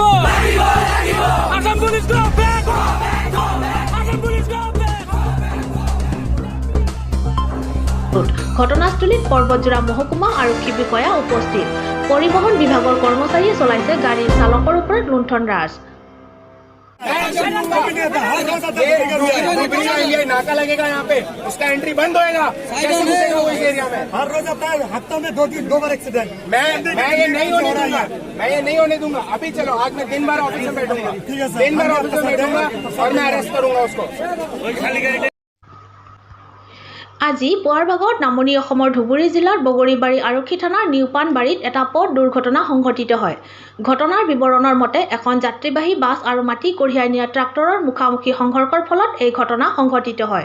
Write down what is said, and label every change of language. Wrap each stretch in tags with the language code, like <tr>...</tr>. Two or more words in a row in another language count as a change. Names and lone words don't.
<as>ঘটনাস্থলীত পৰ্বতজোৰা মহকুমা আৰক্ষী বিষয়া উপস্থিত। পৰিবহণ বিভাগৰ কৰ্মচাৰীয়ে চলাইছে গাড়ীৰ চালকৰ ওপৰত লুণ্ঠন ৰাজ।</as> <hi>नाका लगेगा यहाँ पे, उसका एंट्री बंद होएगा। कैसे घुसेगा वो इस एरिया में? हर रोज आता है, हफ्तों में दो बार एक्सीडेंट। मैं ये नहीं होने दूंगा, मैं ये नहीं होने दूंगा। अभी चलो, आज मैं दिन भर ऑफिस में बैठूंगा, दिन भर ऑफिस में बैठूंगा और मैं अरेस्ट करूंगा उसको।</hi> <as>আজি পুৱাৰ ভাগত নামনি অসমৰ ধুবুৰী জিলাৰ বগৰীবাৰী আৰক্ষী থানাৰ নিউপানবাৰীত এটা পথ দুৰ্ঘটনা সংঘটিত হয়। ঘটনাৰ বিৱৰণৰ মতে এখন যাত্ৰীবাহী বাছ আৰু মাটি কঢ়িয়াই নিয়া ট্ৰাক্টৰৰ মুখামুখি সংঘৰ্ষৰ ফলত এই ঘটনা সংঘটিত হয়।</as>